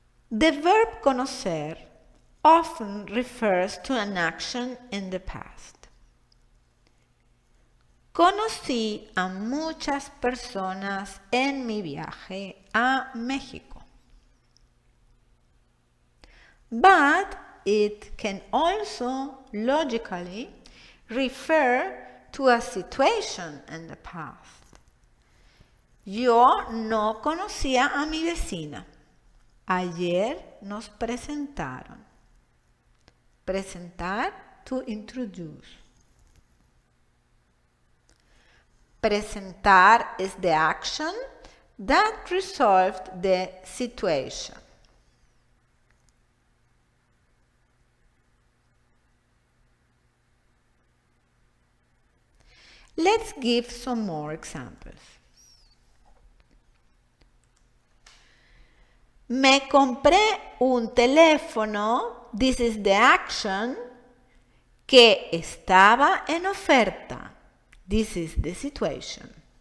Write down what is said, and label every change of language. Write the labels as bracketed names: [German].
[English] The verb conocer often refers to an action in the past. [Spanish] Conocí a muchas personas en mi viaje a México. [English] But it can also logically refer to a situation in the past. [Spanish] Yo no conocía a mi vecina. Ayer nos presentaron. Presentar, [English] to introduce. Presentar is the action that resolved the situation. Let's give some more examples. [Spanish] Me compré un teléfono, [English] this is the action, [Spanish] que estaba en oferta. [English] This is the situation.